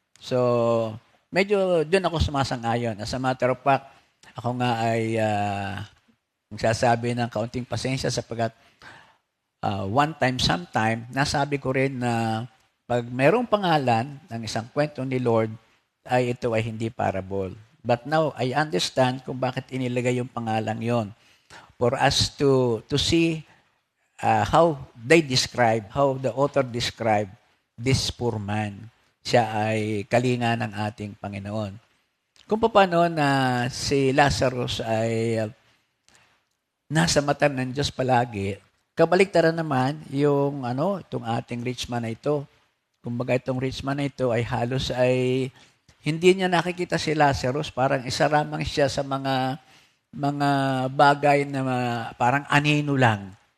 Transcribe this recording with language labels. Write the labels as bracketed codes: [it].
[tl] So, medyo doon ako sumasang-ayon. [en] As a matter of fact, [tl] ako nga ay magsasabi ng kaunting pasensya sapagkat [en] one time, sometime, [tl] nasabi ko rin na pag mayroong pangalan ng isang kwento ni Lord, ay ito ay hindi parable. [en] But now, I understand [tl] kung bakit inilagay yung pangalang yon. [en] For us to see how they describe, how the author described this poor man. [tl] Siya ay kalinga ng ating Panginoon. Kung paano na si Lazarus ay nasa mata ng Diyos palagi, kabaliktaran naman yung itong ating rich man na ito. Kumbaga itong rich man na ito ay halos ay hindi niya nakikita si Lazarus, parang isa ramang siya sa mga bagay na parang anino lang.